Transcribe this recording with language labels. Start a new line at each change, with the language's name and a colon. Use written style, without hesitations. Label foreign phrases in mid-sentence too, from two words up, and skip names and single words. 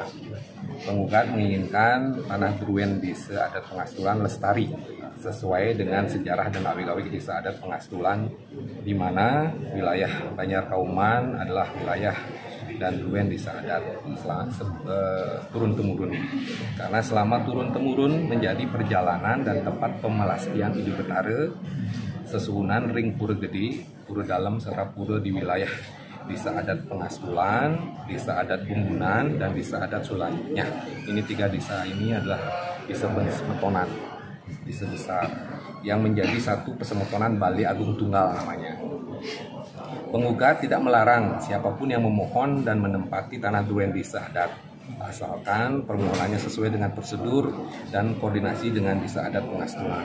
Indonesian: Penggugat menginginkan tanah Druen Desa Adat Pengastulan lestari sesuai dengan sejarah dan awik-awik Desa Adat Pengastulan, di mana wilayah Banjar Kauman adalah wilayah dan Druen Desa Adat turun-temurun. Karena selama turun-temurun menjadi perjalanan dan tempat pemelastian hidup betara,
Balinese: sesuhunan ring
Indonesian: Pura Gede, Pura Dalam serta Pura di wilayah Desa Adat Pengastulan, Desa Adat Bumbunan, dan Desa Adat Sulannya. Ini 3 desa ini adalah desa Pesemetonan, desa besar yang menjadi satu Pesemetonan Bali Agung Tunggal namanya. Penggugat tidak melarang siapapun yang memohon dan menempati tanah Druen Desa Adat, asalkan permohonannya sesuai dengan prosedur dan koordinasi dengan Desa Adat Pengastulan.